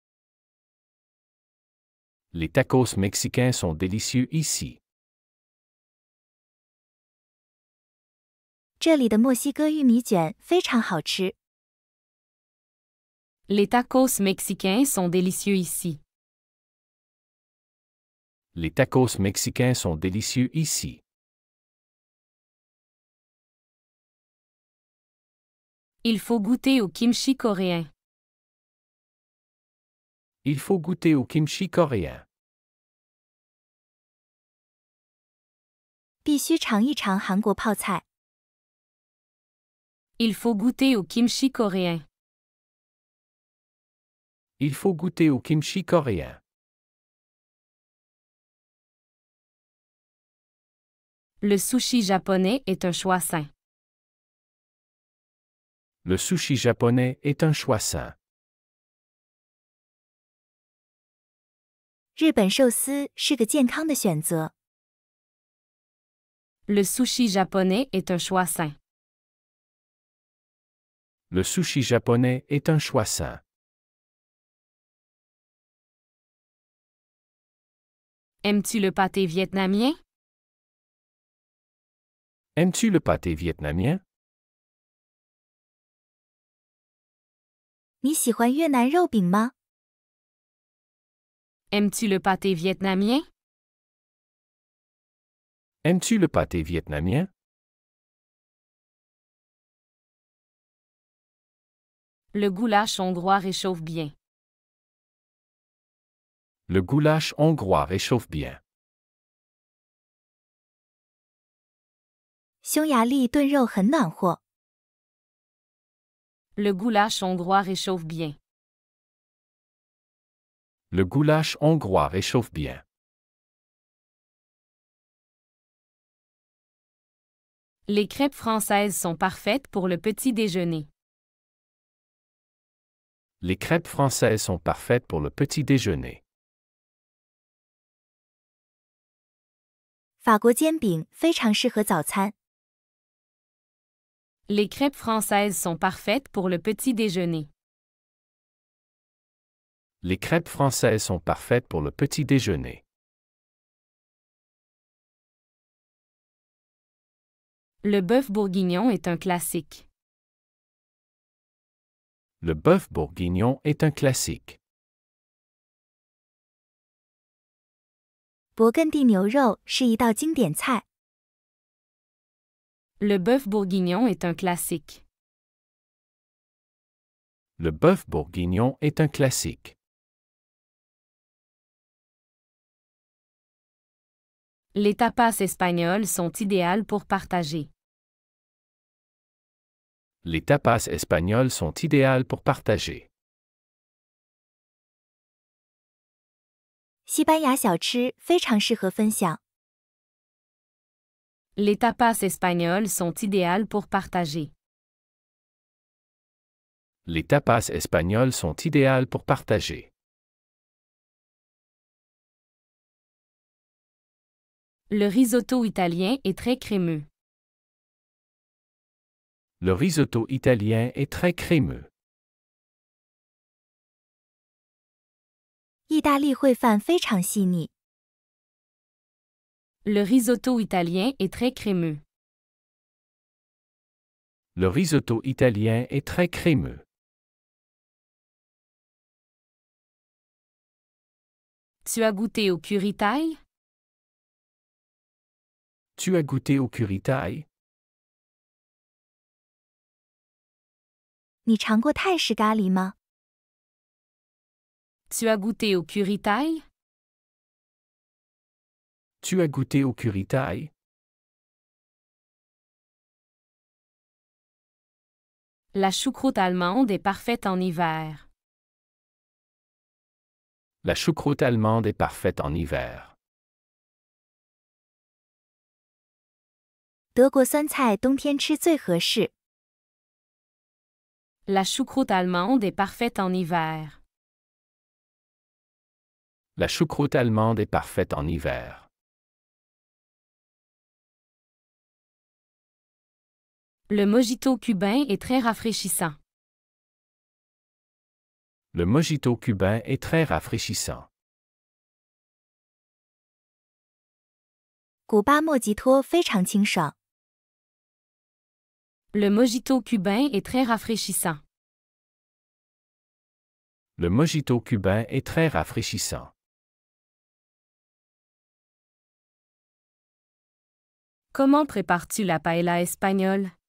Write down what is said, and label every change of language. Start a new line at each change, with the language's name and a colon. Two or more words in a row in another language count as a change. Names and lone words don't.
French: Les tacos mexicains sont délicieux ici.
Chinese: 这里的墨西哥玉米卷非常好吃。
French: Les tacos mexicains sont délicieux ici. Les tacos mexicains sont délicieux ici. Il faut goûter au kimchi coréen. Il faut goûter au kimchi coréen.
Chinese: 必须尝一尝韩国泡菜。
French: Il faut goûter au kimchi coréen. Il faut goûter au kimchi coréen. Le sushi japonais est un choix sain. Le sushi japonais est un choix sain.
Chinese: 日本寿司是个健康的选择。
French: Le sushi japonais est un choix sain. Le sushi japonais est un choix sain. Aimes-tu le pâté vietnamien? Aimes-tu le pâté vietnamien?
Chinese: 你喜欢越南肉饼吗？
French: Aimes-tu le pâté vietnamien? Aimes-tu le pâté vietnamien? Le goulash hongrois réchauffe bien. Le goulash hongrois réchauffe bien.
Chinese: 匈牙利炖肉很暖和。
French: Le goulash hongrois réchauffe bien. Le goulash hongrois réchauffe bien. Les crêpes françaises sont parfaites pour le petit déjeuner. Les crêpes françaises sont parfaites pour le petit déjeuner.
Chinese: 法国煎饼非常适合早餐。
French: Les crêpes françaises sont parfaites pour le petit déjeuner. Les crêpes françaises sont parfaites pour le petit déjeuner. Le bœuf bourguignon est un classique. Le bœuf bourguignon est un classique.
Chinese: 勃艮第牛肉是一道经典菜。
French: Le bœuf bourguignon est un classique. Le bœuf bourguignon est un classique. Les tapas espagnols sont idéales pour partager. Les tapas espagnols sont idéales pour partager.
Chinese: 西班牙小吃非常适合分享。
French: Les tapas espagnols sont idéales pour partager. Les tapas espagnols sont idéales pour partager. Le risotto italien est très crémeux. Le risotto italien est très crémeux.
Chinese: 意大利烩饭非常细腻。
French: Le risotto italien est très crémeux. Le risotto italien est très crémeux. Tu as goûté au curry thaï? Tu as goûté au curry thaï?
Chinese: 你尝过泰式咖喱吗？
French: Tu as goûté au curry thaï? Tu as goûté au curry thaï? La choucroute allemande est parfaite en hiver. La choucroute allemande est parfaite en hiver.
Chinese: 德国酸菜冬天吃最合适。
French: La choucroute allemande est parfaite en hiver. La choucroute allemande est parfaite en hiver. Le mojito cubain est très rafraîchissant. Le mojito cubain est très rafraîchissant.
Chinese: 古巴莫吉托非常清爽。
French: Le mojito cubain est très rafraîchissant. Le mojito cubain est très rafraîchissant. Comment prépares-tu la paella espagnole?